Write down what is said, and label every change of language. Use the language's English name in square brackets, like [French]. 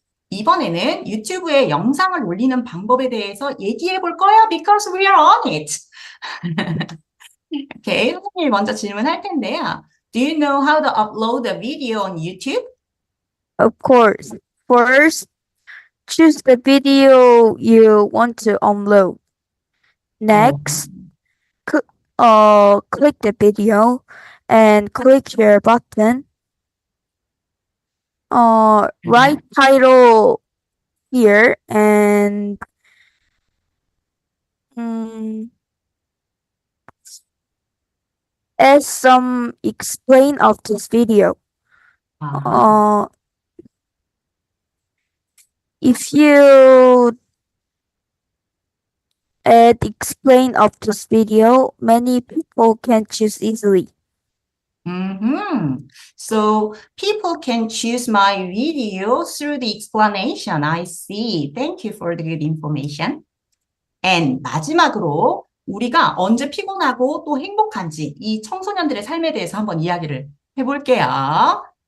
[Korean] 이번에는 유튜브에 영상을 올리는 방법에 대해서 얘기해 볼 거야 [English] because we are on it. [Korean] 오케이, 선생님이 먼저 질문할 텐데요. [English] Do you know how to upload a video on YouTube? Of course, first, choose the video you want to upload. Next, click the video and click share button. Write title here and add some explain of this video. If you add explain of this video, many people can choose easily. So people can choose my video through the explanation. I see. Thank you for the good information. [Korean] And 마지막으로 우리가 언제 피곤하고 또 행복한지 이 청소년들의 삶에 대해서 한번 이야기를 해볼게요.